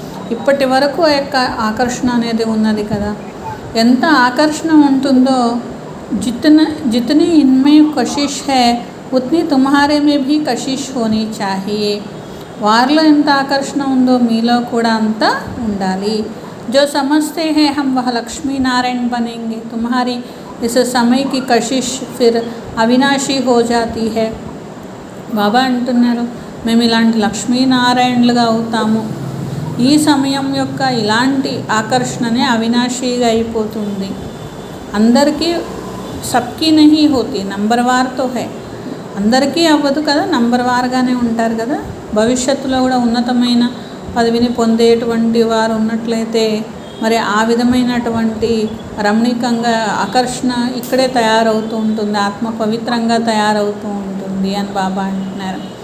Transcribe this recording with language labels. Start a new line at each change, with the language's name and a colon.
Telugu: ఇప్పటి వరకు ఆ యొక్క ఆకర్షణ అనేది ఉన్నది కదా. ఎంత ఆకర్షణ ఉంటుందో,
Hindi: जितनी इनमें कशिश है उतनी तुम्हारे में भी कशिश होनी चाहिए.
Telugu: వారిలో ఎంత ఆకర్షణ ఉందో మీలో కూడా అంత ఉండాలి.
Hindi: जो समझते हैं हम वह लक्ष्मी नारायण बनेंगे, तुम्हारी इस समय की कशिश फिर అవినాశి हो जाती है.
Telugu: బాబా అంటున్నారు, మేము ఇలాంటి లక్ష్మీనారాయణలుగా అవుతాము. ఈ సమయం యొక్క ఇలాంటి ఆకర్షణనే అవినాశిగా అయిపోతుంది. అందరికీ
Hindi: సబ్కి నహీ హోతి, నంబర్ వార్తో హై.
Telugu: అందరికీ అవ్వదు కదా, నంబర్ వార్గానే ఉంటారు కదా. భవిష్యత్తులో కూడా ఉన్నతమైన పదవిని పొందేటువంటి వారు ఉన్నట్లయితే మరి ఆ విధమైనటువంటి రమణీకంగా ఆకర్షణ ఇక్కడే తయారవుతూ ఉంటుంది, ఆత్మ పవిత్రంగా తయారవుతూ ఉంటుంది అని బాబా అంటున్నారు.